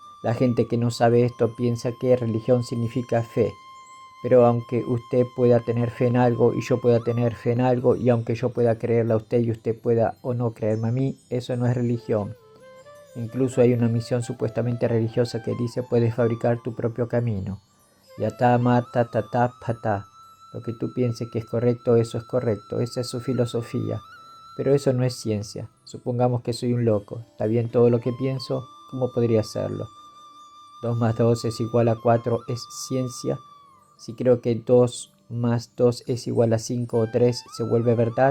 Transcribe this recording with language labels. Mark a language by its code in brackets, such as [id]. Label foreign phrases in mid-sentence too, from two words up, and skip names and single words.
[es] La gente que no sabe esto piensa que religión significa fe, Pero aunque usted pueda tener fe en algo y yo pueda tener fe en algo, y aunque yo pueda creerle a usted y usted pueda o no creerme a mí, eso no es religión. Incluso hay una misión supuestamente religiosa que dice: puedes fabricar tu propio camino. [bn] Yata mata tata pata. [es] Lo que tú pienses que es correcto, eso es correcto. Esa es su filosofía. Pero eso no es ciencia. Supongamos que soy un loco. ¿Está bien todo lo que pienso? ¿Cómo podría hacerlo? 2 más 2 es igual a 4 es ciencia. Si creo que 2 más 2 es igual a 5 o 3, ¿se vuelve verdad?